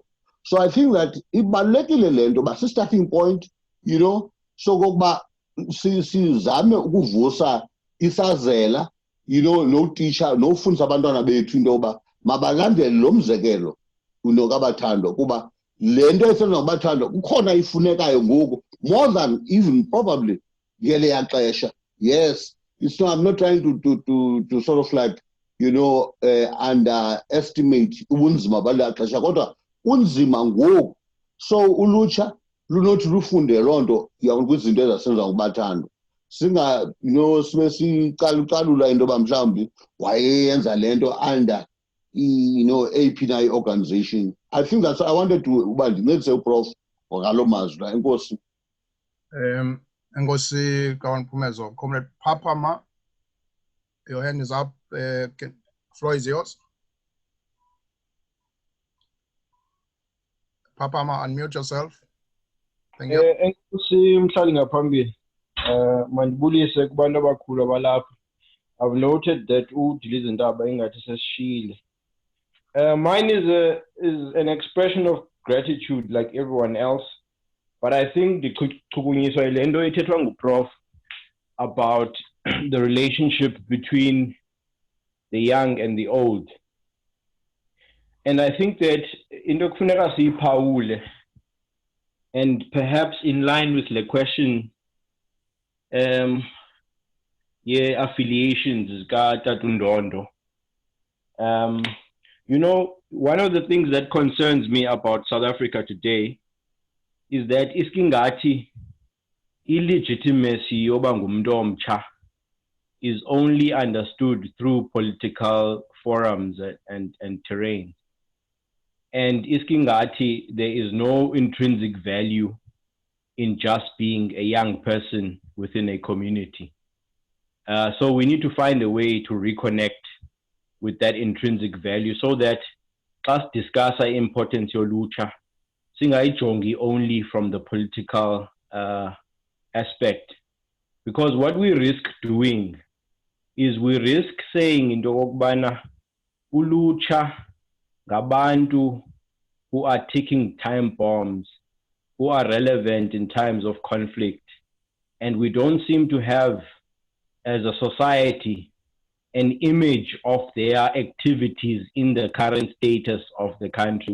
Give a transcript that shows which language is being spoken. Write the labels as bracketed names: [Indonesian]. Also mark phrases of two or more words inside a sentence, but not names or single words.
[English] So I think that [Xhosa] ibalulekile le nto basi- [English] starting point, [Xhosa] so kokuba sizame ukuvusa isazela, notisha nofundisa abantwana bethu into yoba mabalandele lo mzekelo kaBathandwa kuba le nto esenza nguBathandwa kukhona ifunekayo ngoku [English] more than even probably [Xhosa] ngeleya xesha. [English] Yes, I'm not trying to sort of like, underestimate [Xhosa] ubunzima balaa xesha kodwa unzima ngoku. So ulutsha lunothi lufunde loo nto kwizinto ezasenza nguBathandwa. Sibe sicalucalula into yoba mhlawumbi wayeyenza le nto under eyiphi na i-organization. [English] I think that's I wanted to [Xhosa] uba ndincedise uProf ngaloo mazwi la. Enkosi. Enkosi Kawan-Pumezo. Comrade Papama, [English] your hand is up. Floor is yours. Papama, unmute yourself. Thank you. [Xhosa] Enkosi mhlali ngaphambili. Mandibulise kubantu abakhulu abalapha. [English] I've noted that Udili's Ndaba [Xhosa] ingathi sesishile. [English] Mine is an expression of gratitude like everyone else, but I think the [Xhosa] kuchukunyiswa ilento ethethwa nguprof [English] about the relationship between the young and the old. And I think that [Xhosa] into kufuneka siyiphawule, [English] and perhaps in line with the question, affiliations Bathandwa Ndondo. You know, one of the things that concerns me about South Africa today is that [Xhosa] iskingati illegitimacy yoba ngumuntu omtsha [English] is only understood through political forums and terrain. And iskingati, there is no intrinsic value in just being a young person within a community. So we need to find a way to reconnect with that intrinsic value so that us discuss the importance of [Xhosa] lucha, singayijongi [English] only from the political aspect. Because what we risk doing is we risk saying [Xhosa] into okubana ulucha ngabantu [English] who are ticking time bombs, who are relevant in times of conflict, and we don't seem to have, as a society, an image of their activities in the current status of the country.